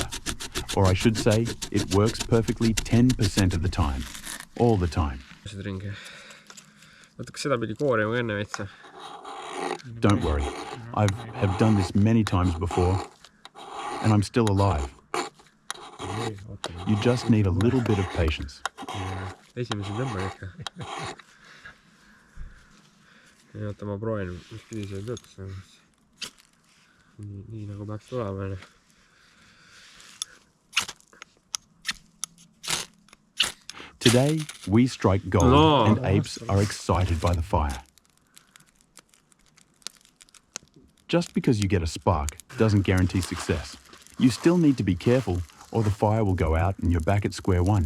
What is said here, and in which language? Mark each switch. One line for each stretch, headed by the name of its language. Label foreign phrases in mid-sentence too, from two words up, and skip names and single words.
English: Or I should say, it works perfectly 10% of the time. All the time. Don't worry, I've done this many times before, and I'm still alive. You just need a little bit of patience.
Estonian: Esimesed tõmbad ikka. Ja oota, ma proovin, mis pidi see töötas. Nii nagu peaks tulema.
English: Today, we strike gold and apes are excited by the fire. Just because you get a spark doesn't guarantee success. You still need to be careful or the fire will go out and you're back at square one.